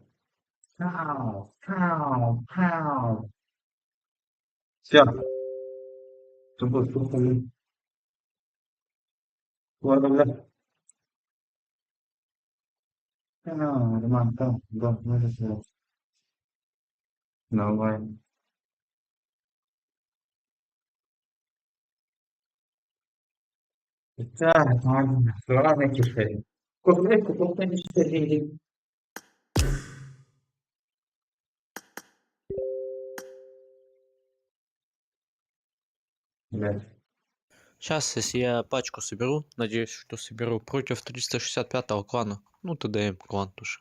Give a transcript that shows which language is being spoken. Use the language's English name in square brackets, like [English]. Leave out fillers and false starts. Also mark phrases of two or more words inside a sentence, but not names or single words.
[Indonesian] Pow. Pow. Pow. Siap. Tunggu. Keluar dulu. Mantap. Udah, masih siap. [English] No way. [Indonesian] Pecah, suara kecil. Kok ini. [Russian] Блядь. Сейчас, если я пачку соберу, надеюсь, что соберу против 365-го клана. Ну, ТДМ клан тоже.